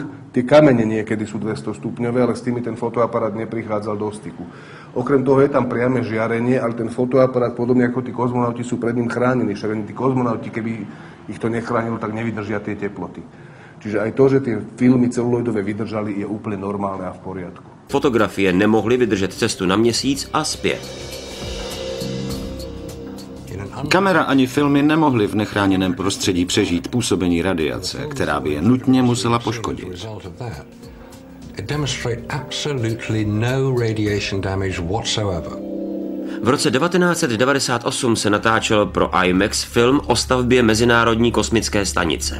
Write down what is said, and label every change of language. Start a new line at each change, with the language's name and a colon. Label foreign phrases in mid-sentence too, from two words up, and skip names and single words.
Slovak: Tie kamene niekedy sú 200 stupňové, ale s tými ten fotoaparát neprichádzal do styku. Okrem toho je tam priame žiarenie, ale ten fotoaparát, podobne ako tí kozmonauti, sú pred ním chránení. Však tí kozmonauti, keby ich to nechránilo, tak nevydržia tie teploty. Čiže aj to, že tie filmy celuloidové vydržali, je úplne normálne a v poriadku.
Czech: Fotografie nemohly vydržet cestu na Měsíc a zpět. Kamera ani filmy nemohly v nechráněném prostředí přežít působení radiace, která by je nutně musela poškodit. V roce 1998 se natáčel pro IMAX film o stavbě Mezinárodní kosmické stanice.